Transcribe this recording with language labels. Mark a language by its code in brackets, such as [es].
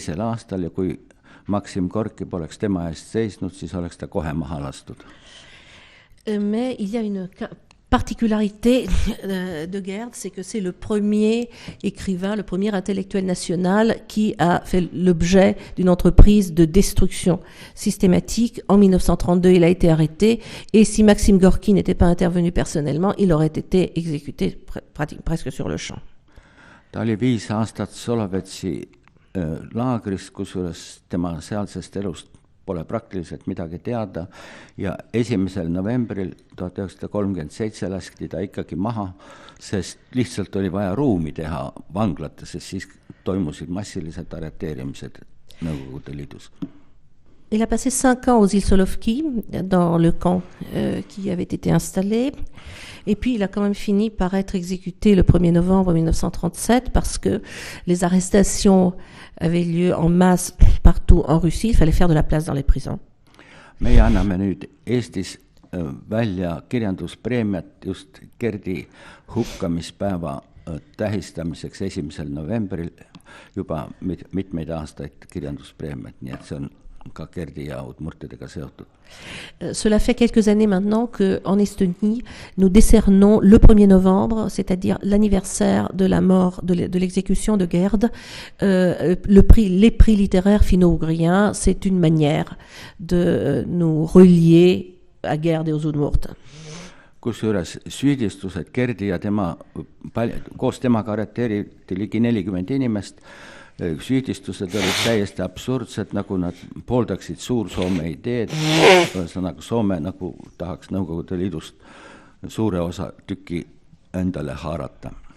[et] aastal, ja kui Maksim Gorki poleks tema eest seisnud, siis oleks ta kohe maha lastud. [fr] Mais il y a une particularité de Gerd, c'est que c'est le premier écrivain, le premier intellectuel national qui a fait l'objet d'une entreprise de destruction systématique. En 1932, il a été arrêté, et si Maxime Gorki n'était pas intervenu personnellement, il aurait été exécuté presque sur le champ. [et] Ta oli 5 aastat Solovetsi laagris, kusjuures tema sealsest elust pole praktiliselt midagi teada, ja 1. novembril 1937 laskti ta ikkagi maha, sest lihtsalt oli vaja ruumi teha vanglates, sest siis toimusid massilised arreteerimised Nõukogude Liidus. [fr] Il a passé 5 ans aux îles Solovki, dans le camp qui avait été installé. Et puis, il a quand même fini par être exécuté le 1er novembre 1937 parce que les arrestations avaient lieu en masse partout en Russie. Il fallait faire de la place dans les prisons. [et] Meie anname nüüd Eestis välja kirjanduspreemiat just Gerdi hukkamispäeva tähistamiseks 1. novembril juba mitmeid aastaid kirjanduspreemiat, nii et see on ka Gerdi ja udmurtidega seotud. [fr] Cela fait quelques années maintenant qu'en Estonie, nous décernons le 1er novembre, c'est-à-dire l'anniversaire de la mort, de l'exécution de Gerd, les prix littéraires finno-ougriens. C'est une manière de nous relier à Gerd et aux Udmurt. [et] Kusjuures süüdistused Gerdi ja koos temaga arreteeriti ligi 40 inimest. Süüdistused olid täiesti absurdsed, nagu nad pooldaksid Suur-Soome ideed, ühesõnaga Soome nagu tahaks Nõukogude Liidust suure osa tüki endale haarata.